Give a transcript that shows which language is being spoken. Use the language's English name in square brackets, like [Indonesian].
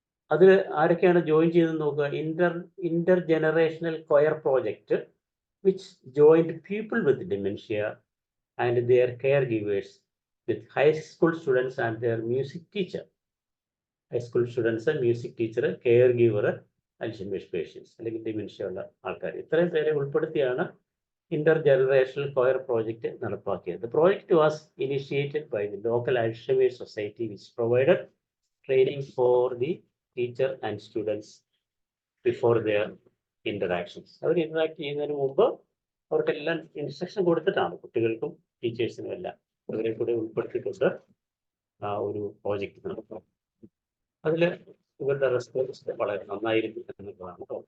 [Malayalam] അതിൽ ആരൊക്കെയാണ് ജോയിൻ ചെയ്തെന്ന് നോക്കുക. [English] Intergenerational choir project which joined people with dementia and their caregivers with high school students and their music teacher. [Malayalam] High school students, music teacher, care giver, Alzheimer's patients അല്ലെങ്കിൽ dementia ഉള്ള ആൾക്കാർ, ഇത്രയും പേരെ ഉൾപ്പെടുത്തിയാണ് Inter generational coir project നടപ്പാക്കിയത്. [English] The project was initiated by the local Alzheimer's society which provided training for the teacher and students before their interactions. [Malayalam] Our interact ചെയ്യുന്നതിന് മുമ്പ് അവർക്കെല്ലാം ഇൻസ്ട്രക്ഷൻ കൊടുത്തിട്ടാണ്, കുട്ടികൾക്കും ടീച്ചേഴ്സിനും എല്ലാം അവരെ കൂടെ ഉൾപ്പെടുത്തിക്കൊണ്ട് ആ ഒരു പ്രോജക്റ്റ് നടത്തും. അതിൽ ഇവരുടെ റെസ്പോൺസ് വളരെ നന്നായിരുന്നു എന്നുള്ളതാണ്.